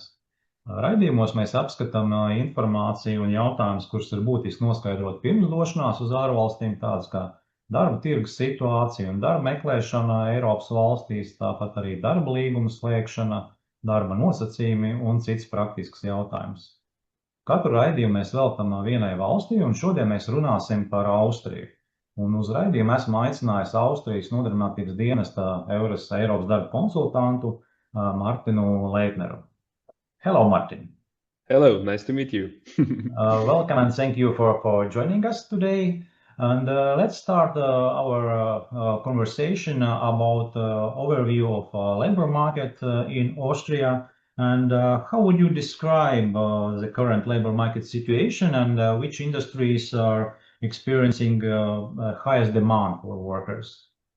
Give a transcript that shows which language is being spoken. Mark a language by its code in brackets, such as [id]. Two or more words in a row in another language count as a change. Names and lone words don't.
[lv] Raidījumos mēs apskatām informāciju un jautājumus, kurus ir būtiski noskaidrot pirms došanās uz ārvalstīm, tādas kā darba tirgus situācija un darba meklēšana Eiropas valstīs, tāpat arī darba līguma slēgšana, darba nosacījumi un cits praktisks jautājums. Katru raidījumu mēs veltam vienai valstī, un šodien mēs runāsim par Austriju. Un uz raidījumu esmu aicinājis Austrijas Nodarbinātības dienesta EURES Eiropas darba konsultantu Martinu Leitneru. [en] Hello, Martin. Hello, nice to meet you. Welcome and thank you for joining us today. And let's start our conversation about overview of labor market in Austria. And how would you describe the current labor market situation and which industries are experiencing highest demand for workers?